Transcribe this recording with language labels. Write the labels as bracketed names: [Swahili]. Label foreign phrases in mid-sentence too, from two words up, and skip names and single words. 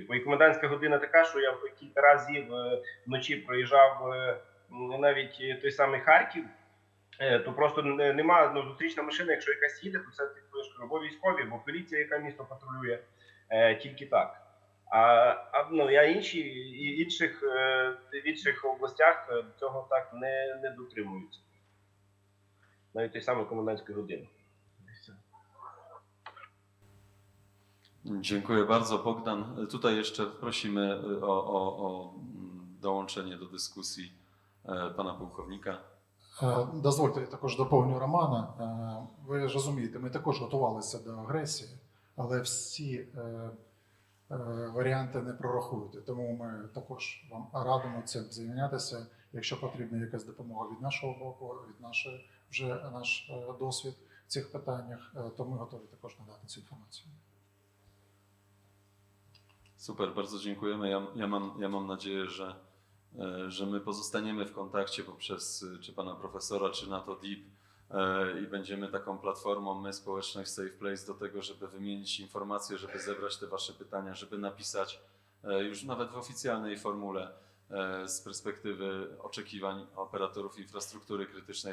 [Ukrainian] І комендантська година така, що я кілька разів вночі проїжджав навіть той самий Харків, то просто нема, ну, зустрічна машина, якщо якась їде, то це типу, або військові, або поліція, яка місто патрулює, тільки так. А в інших областях цього так не дотримуються. Навіть той самої комендантської години. [Polish] Dziękuję bardzo, Bogdan. Tutaj jeszcze prosimy o dołączenie do dyskusji pana pułkownika. [Ukrainian] Дозвольте, я також доповню Романа. Ви ж розумієте, ми також готувалися до агресії, але всі варіанти не прорахуєте. Тому ми також вам радимо цим зайнятися. Якщо потрібна якась допомога від нашого боку, від наш досвід в цих питаннях, то ми готові також надати цю інформацію. [Polish] Super, bardzo dziękujemy. Ja mam nadzieję, że my pozostaniemy w kontakcie poprzez czy pana profesora, czy NATO DIP i będziemy taką platformą, my, społeczność Safe Place, do tego, żeby wymienić informacje, żeby zebrać te wasze pytania, żeby napisać już nawet w oficjalnej formule z perspektywy oczekiwań operatorów infrastruktury krytycznej.